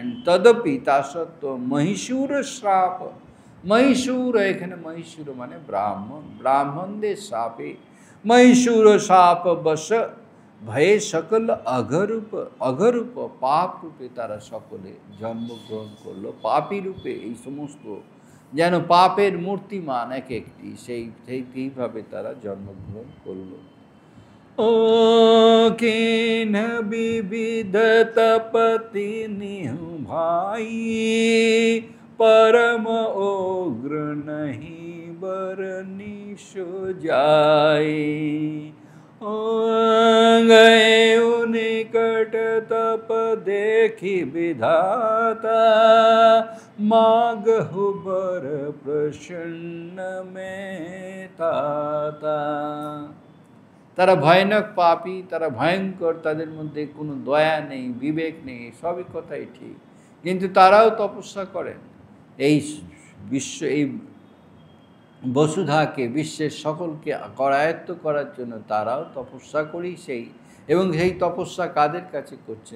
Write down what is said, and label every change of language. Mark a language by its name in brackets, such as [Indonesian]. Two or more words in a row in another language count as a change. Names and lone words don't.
[Bangla] তদপি, তা সত্ত্বেও মহীশূর শ্রাপ, মহীশূর, এখানে মহীশূর মানে ব্রাহ্মণ, ব্রাহ্মণদের শ্রাপে, [Awadhi] महीसुर शाप बश भये सकल अघरूप, [Bangla] পাপ রূপে তারা সকলে জন্মগ্রহণ করলো, পাপী রূপে। এই সমস্ত যেন পাপের মূর্তিমান এক একটি, সেইভাবে তারা জন্মগ্রহণ করল। [Awadhi] ओ किन बिबिध तपति निहु भाई, परम उग्र नहीं बरनी सो जाए। गए निकट तप देखी विधाता, मागहु बर प्रसन्न में ताता। [Bangla] তারা ভয়ানক পাপী, তারা ভয়ঙ্কর, তাদের মধ্যে কোনো দয়া নেই, বিবেক নেই, সবই কথাই ঠিক, কিন্তু তারাও তপস্যা করেন এই এই বসুধাকে, বিশ্বের সকলকে করায়ত্ত করার জন্য তারাও তপস্যা করেই এবং সেই তপস্যা কাদের কাছে করছেন?